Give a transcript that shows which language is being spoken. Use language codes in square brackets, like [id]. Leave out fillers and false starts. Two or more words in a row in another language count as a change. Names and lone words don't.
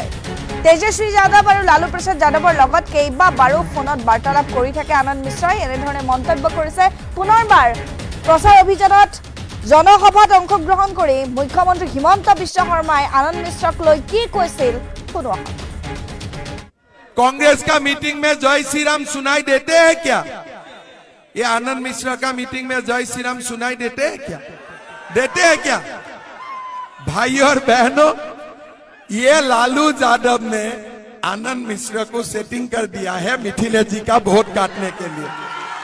[as] তেজস্বী যাদৱ আৰু লালু প্ৰসাদ যাদৱৰ লগত কেইবাবাৰো ফোনত বাৰ্তালাপ কৰি থাকে আনন্দ মিশ্ৰই। এনেধৰণে মন্তব্য কৰিছে। পুনৰবাৰ প্ৰচাৰ অভিযানত জনসভাত অংশগ্ৰহণ কৰি মুখ্যমন্ত্ৰী হিমন্ত বিশ্ব শৰ্মাই আনন্দ মিশ্ৰক লৈ কি কৈছিল শুনো। [hi] कांग्रेस का मीटिंग में जय श्री राम सुनाई देते हैं क्या? ये आनंद मिश्रा का मीटिंग में जय श्री राम सुनाई देते हैं क्या? देते हैं क्या? भाई और बहनों, ये लालू यादव ने आनंद मिश्रा को सेटिंग कर दिया है मिथिलेश जी का वोट काटने के लिए।